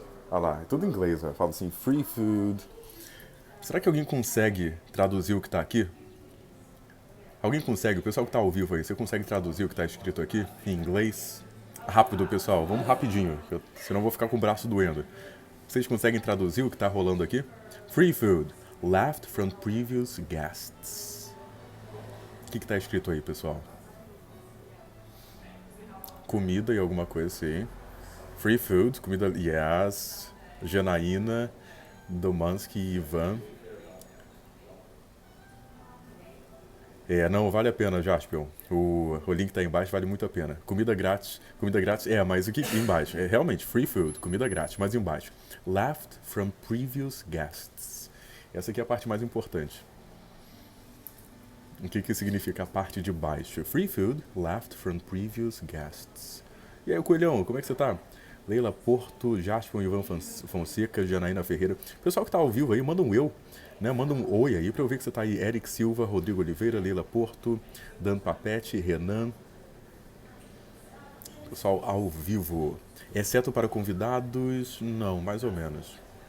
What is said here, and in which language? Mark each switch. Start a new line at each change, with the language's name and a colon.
Portuguese: Olha lá, é tudo em inglês, ó. Fala assim, free food. Será que alguém consegue traduzir o que tá aqui? Alguém consegue? O pessoal que tá ao vivo aí, você consegue traduzir o que tá escrito aqui em inglês? Rápido, pessoal, vamos rapidinho, senão eu vou ficar com o braço doendo. Vocês conseguem traduzir o que tá rolando aqui?
English: Free food, left from previous guests.
Portuguese: O que tá escrito aí, pessoal? Comida e alguma coisa assim. Free food, comida, yes. Janaína, Domansky e Ivan. Não, vale a pena, Jaspion. O link tá aí embaixo, vale muito a pena. Comida grátis, mas o que embaixo? É realmente free food, comida grátis, mas embaixo.
English: Left from previous guests.
Portuguese: Essa aqui é a parte mais importante. O que significa a parte de baixo?
English: Free food, left from previous guests.
Portuguese: E aí, Coelhão, como é que você tá? Leila Porto, Jaspion, Ivan Fonseca, Janaína Ferreira. Pessoal que tá ao vivo aí, manda um eu. Né? Manda um oi aí pra eu ver que você tá aí. Eric Silva, Rodrigo Oliveira, Leila Porto, Dan Papete, Renan. Pessoal ao vivo. Exceto para convidados, não, mais ou menos.